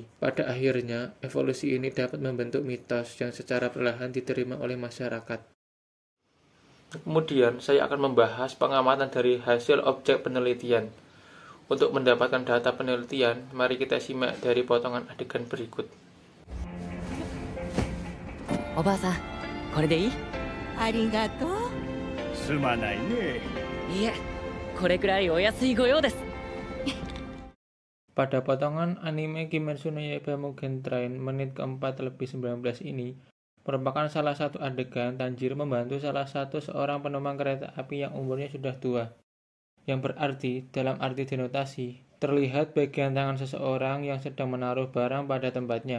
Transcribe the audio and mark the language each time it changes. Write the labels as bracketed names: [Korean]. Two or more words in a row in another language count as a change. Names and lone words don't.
[Indonesian] Pada akhirnya, evolusi ini dapat membentuk mitos yang secara perlahan diterima oleh masyarakat. Kemudian, saya akan membahas pengamatan dari hasil objek penelitian. Untuk mendapatkan data penelitian, mari kita simak dari potongan adegan berikut. [Japanese] おばあさん、これでいい？ありがとう。すまないね。いえ、これくらいお安いご用です。 [Indonesian] Pada potongan anime Kimetsu no Yaiba Mugen Train menit ke-4:19 ini merupakan salah satu adegan Tanjiro membantu salah satu seorang penumpang kereta api yang umurnya sudah tua. Yang berarti, dalam arti denotasi, terlihat bagian tangan seseorang yang sedang menaruh barang pada tempatnya.